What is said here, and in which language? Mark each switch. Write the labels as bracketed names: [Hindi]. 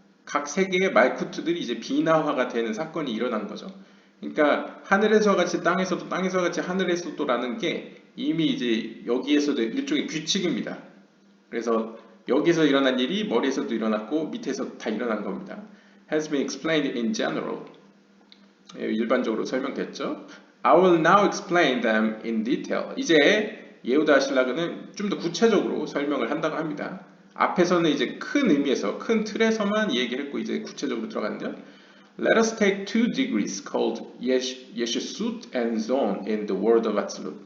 [Korean] 각 세계의 말쿠트들이 이제 비나화가 되는 사건이 일어난 거죠. 그러니까 하늘에서 같이 땅에서도 땅에서 같이 하늘에서도라는 게 이미 이제 여기에서도 일종의 규칙입니다. 그래서 여기서 일어난 일이 머리에서도 일어났고 밑에서 다 일어난 겁니다. [English] Has been explained in general. [Korean] 일반적으로 설명됐죠. [English] I will now explain them in detail. [Korean] 이제 예후다 신라그는 좀 더 구체적으로 설명을 한다고 합니다. 앞에서는 이제 큰 의미에서 큰 틀에서만 얘기했고 이제 구체적으로 들어가는데요. [English] Let us take two degrees called 예시숫 and zon in the world of 아찔룻.